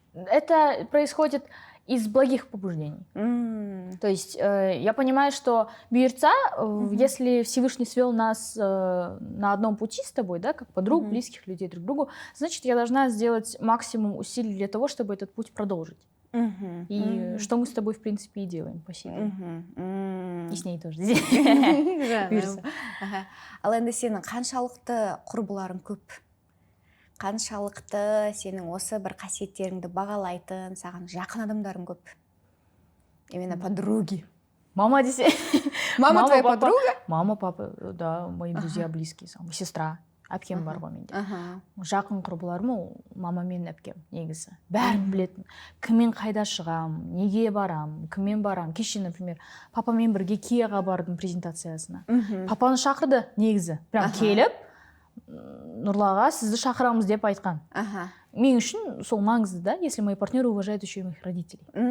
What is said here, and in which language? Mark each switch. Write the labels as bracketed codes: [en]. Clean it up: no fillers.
[ru] Это происходит из благих побуждений. То есть я понимаю, что буйыртса, если Всевышний свел нас на одном пути с тобой, да, как подруг, близких людей друг к другу, значит, я должна сделать максимум усилий для того, чтобы этот путь продолжить. И что мы с тобой, в принципе, и делаем по сей день. И с ней тоже. [kk] Ал енді сенің қаншалықты құрбыларың көп? Қаншалықты сенің осы бір қасиеттеріңді бағалайтын, саған жақын адамдарың көп? [ru] Именно подруги. [kk] Мама десе. [ru] Мама твоя подруга? Мама, папа, да, мои друзья близкие, сестра. [kk] Әпкем бар ғой менде. Жақын құрбыларым ол мама мен әпкем негізі. Бәрін білетін. Кіммен қайда шығам, неге барам, кіммен барам. Кеше, например, папамен бірге Кияға бардым презентациясына. Папаны шақырды негізі. Прям келіп, Нұрлаға сізді шақырамыз деп айтқан. Мен үшін сол маңызды, [ru] да, если мои партнеры уважают еще и моих родителей.